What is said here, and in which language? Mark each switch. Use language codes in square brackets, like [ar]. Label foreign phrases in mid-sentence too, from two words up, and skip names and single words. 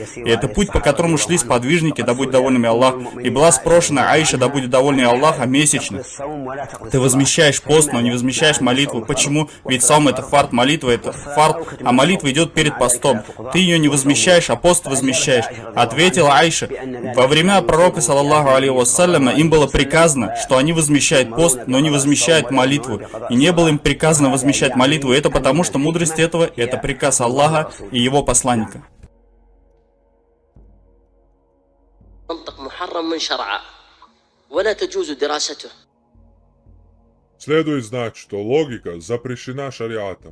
[ru] И это путь, по которому шли сподвижники, да будет довольными Аллах. И была спрошена Аиша, да будет довольный Аллах, месячно. Ты возмещаешь пост, но не возмещаешь молитву. Почему? Ведь саум — это фард, молитва — это фард, а молитва идет перед постом. Ты ее не возмещаешь, а пост возмещаешь. Ответила Аиша: во времена пророка, [ar] صلى الله عليه وسلم, [ru] им было приказано, что они возмещают пост, но не возмещают молитву. И не было им приказано возмещать молитву. Это потому, что мудрость этого — это приказ Аллаха и его посланника. Следует знать, что логика запрещена шариатом.